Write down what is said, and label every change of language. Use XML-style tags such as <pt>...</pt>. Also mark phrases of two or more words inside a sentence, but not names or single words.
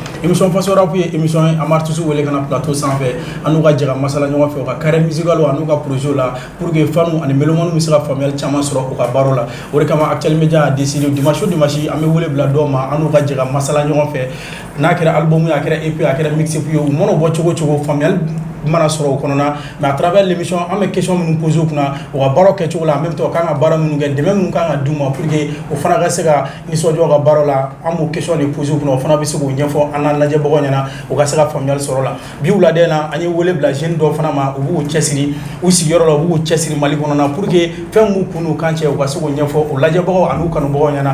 <bm>Émission Faso Rap ye émission ye an bɛ artiste wele ka na plateau sanfɛ, an n'u ka jɛ ka masala ɲɔgɔn fɛ, u ka</bm> <fr>carrière musicale</fr> <bm>an'u ka projet la</bm> <fr>pour que fans</fr> <bm>ani mélomane bɛ se ka faamuyali caman sɔrɔ u ka baaraw la. O de kama Actuel Media</bm> <fr>a décidé</fr> <bm>dimanche o dimanche an bɛ wele bila dɔw ma, an n'u ka jɛ ka masala ɲɔgɔn fɛ. N'a kɛra album ye, a kɛra EP, a kɛra mixtape ye, u mana bɔ cogo cogo faamuyali mana sɔrɔ o kɔnɔna,</bm> <fr>mais à travers l'émission</fr> <bm>an bɛ question minnu poser u kunna, u ka baaraw kɛcogo la,</bm> <fr>en même temps</fr> <bm>u kan ka baara minnu kɛ, dɛmɛ minnu kan ka d'u ma</bm> <fr>pour que</fr> <bm>o fana ka se ka nisɔndiya u ka baaraw la, an b'o question de poser u kunna, o fana bɛ se k'o ɲɛfɔ an n'an lajɛbagaw ɲɛna, u ka se ka faamuyali sɔrɔ la. Bi wulada in na an ye wele bila jeune dɔw fana ma, u b'u cɛsiri u sigiyɔrɔ la, u b'u cɛsiri Mali kɔnɔ</bm> <fr>pour que</fr> <bm>fɛn m'u kun n'u kan cɛ, u ka se k'o ɲɛfɔ o lajɛbagaw an'u kanubagaw ɲɛna.</bm>